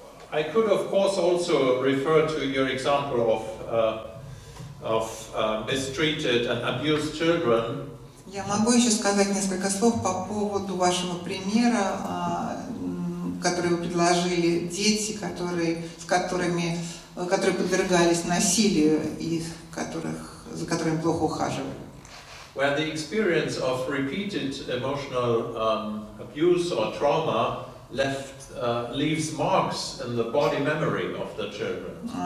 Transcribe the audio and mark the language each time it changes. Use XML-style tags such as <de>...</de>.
<en>I could, of course, also refer to your example of mistreated and abused children.</en> <ru>Я могу еще сказать несколько слов по поводу вашего примера, который вы предложили, дети, которые подвергались насилию и за которыми плохо ухаживали.</ru> <en>Where the experience of repeated emotional abuse or trauma leaves marks in the body memory of the children.</en>